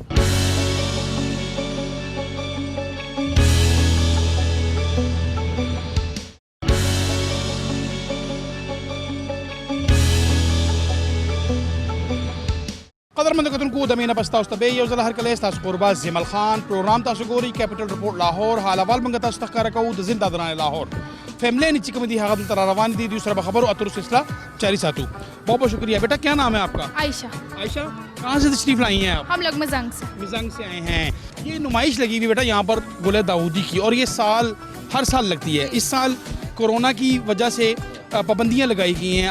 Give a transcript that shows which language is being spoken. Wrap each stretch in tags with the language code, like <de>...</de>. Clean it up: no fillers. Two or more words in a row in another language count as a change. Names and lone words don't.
<ps>قدرمند کتونکو د مینه بس تاسو ته یو ځل هرکلی ستاسو قربا زیمل خان پروګرام تاسو ګورئ کیپټل رپورټ لاهور حال احوال موږ تاسو ته ښکاره کوو د زنده درانه لاهور فیملی چې کوم دي هغه دلته را روان دي دوی سره به خبرو اترو سلسلہ جاری ساتو.</ps> <ur>بہت بہت شکریہ. بیٹا کیا نام ہے آپ کا؟ عائشہ. عائشہ کہاں سے تشریف لائی ہیں آپ؟ ہم لوگ مزنگ سے. مزنگ سے آئے ہیں. یہ نمائش لگی ہوئی بیٹا یہاں پر گل داؤدی کی اور یہ سال ہر سال لگتی ہے. اس سال کورونا کی وجہ سے پابندیاں لگائی گئی ہیں.</ur>